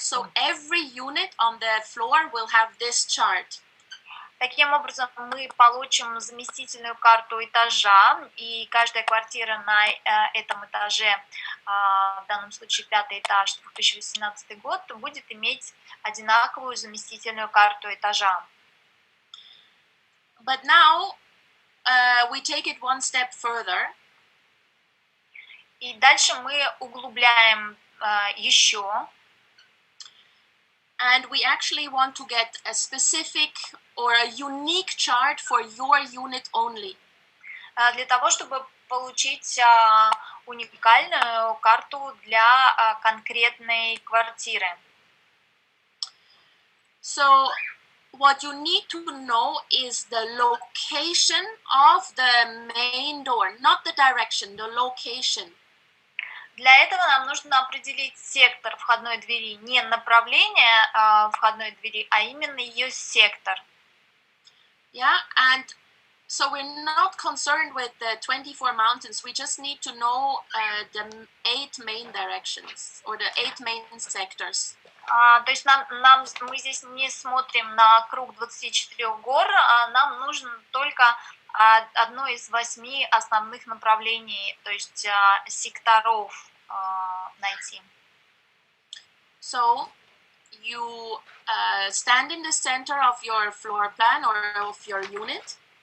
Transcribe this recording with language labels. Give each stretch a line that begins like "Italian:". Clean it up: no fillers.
English: So every unit on the floor will have this chart.
Russian: Таким образом, мы получим заместительную карту этажа, и каждая квартира на этом этаже, в данном случае 5-й этаж, 2018 год, будет иметь одинаковую заместительную карту этажа.
English: But now we take it one step further.
Russian: И дальше мы углубляем еще.
English: And we actually want to get a specific or a unique chart for your unit only.
Russian: Для того, чтобы получить уникальную карту для конкретной квартиры.
English: So what you need to know is the location of the main door, not the direction, the location.
Russian: Для этого нам нужно определить сектор входной двери, не направление входной двери, а именно ее сектор.
English: Yeah, and so we're not concerned with the 24 mountains. We just need to know the 8 main directions or the 8 main sectors.
Russian: То есть мы здесь не смотрим на круг 24 гор, нам нужно только одно из 8 основных направлений, то есть секторов найти.
English: So you stand in the center of your floor plan or of your unit.